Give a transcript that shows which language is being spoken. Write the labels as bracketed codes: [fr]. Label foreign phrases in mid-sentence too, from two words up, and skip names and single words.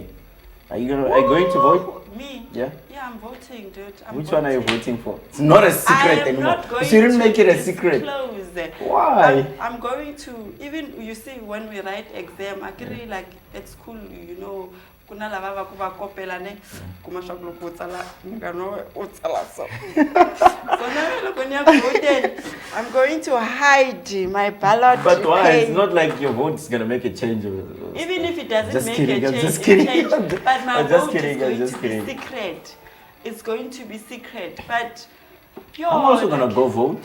[en] Are you going to vote? Me? Yeah. Yeah, I'm voting, dude. Which one are you voting for? It's not a I secret am anymore. not going You shouldn't to make it a secret. disclose it. Why? I'm going to, even you see when we write exam, I can really at school, [ts] kuna lava va ku va kopela ne kuma swa ku loko u tsala ngano u tsala so. [en] So now [ts] loko ni ya ku [en] vote, I'm going to hide my ballot. But why? It's pen. not like your vote is gonna make a change. Even if it doesn't Just make kidding, a I'm change, just kidding. it change, but my I'm just vote kidding, is I'm going just to kidding. be secret. It's going to be secret. But yo, I'm also gonna go vote